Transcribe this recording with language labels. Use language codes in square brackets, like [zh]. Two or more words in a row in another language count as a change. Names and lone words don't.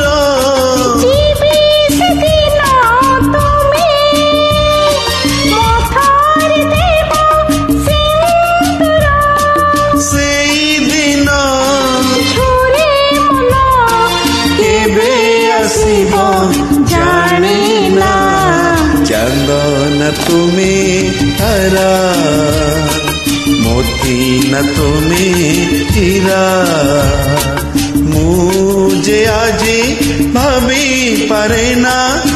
[or] ଯିବି ସେଦିନ ତୁମେ ମଥାରେ ଦେବ ସିନ୍ଦୂର। ସେଇଦିନ ଝୁରେ ମନ କେବେ ଆସିବ ଜାଣେ ନା। ଚାନ୍ଦ ନା [bn] তুমি তারা, মোতি না তুমি হীরা। [or] ମୁଁ ଯେ ଆଜି ଭାବି ପାରେ ନା